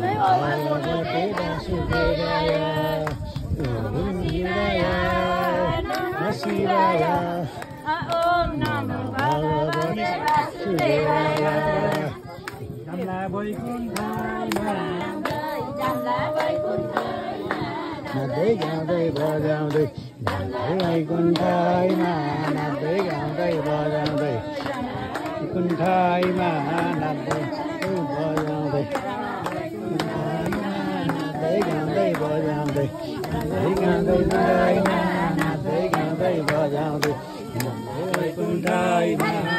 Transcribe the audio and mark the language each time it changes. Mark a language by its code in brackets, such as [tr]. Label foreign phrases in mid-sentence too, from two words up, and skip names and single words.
[sa] भगवते वासुदेवाय ओम शिवाय नमः शिवाय ओम नमो भगवते वासुदेवाय [ne] जाम्ला वैकुण्ठमा नाच्दै गाउँदै बजाउँदै वैकुण्ठमा नाच्दै गाउँदै बजाउँदै वैकुण्ठमा नाच्दै बजाउँदै नाच्दै गाउँदै बजाउँदै नाच्दै गाउँदै बजाउँदै वैकुण्ठमा